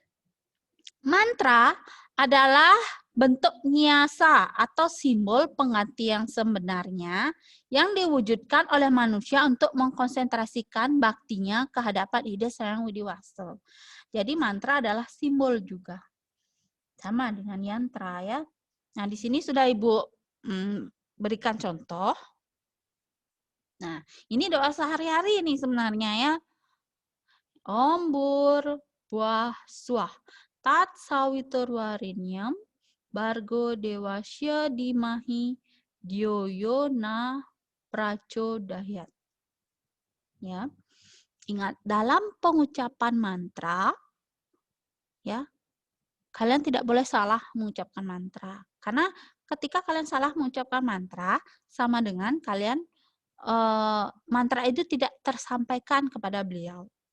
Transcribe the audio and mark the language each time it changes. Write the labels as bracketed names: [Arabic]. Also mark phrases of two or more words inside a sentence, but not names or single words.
[Indonesian] Mantra adalah bentuk nyasa atau simbol pengganti yang sebenarnya yang diwujudkan oleh manusia untuk mengkonsentrasikan baktinya ke hadapan Ida Sang Hyang Widi Wasa. Jadi mantra adalah simbol juga. Sama dengan yantra ya. Nah, di sini sudah Ibu berikan contoh. Nah, ini doa sehari-hari nih sebenarnya ya. [Sanskrit] Om Bur Buah Swah Tat Sawiturwarinyam Bargo Dewasya Dimahi Dyoyo Na Prachodayat. [Indonesian] Ya. Ingat, dalam pengucapan mantra ya, kalian tidak boleh salah mengucapkan mantra. Karena ketika kalian salah mengucapkan mantra sama dengan kalian mantra itu tidak tersampaikan kepada beliau.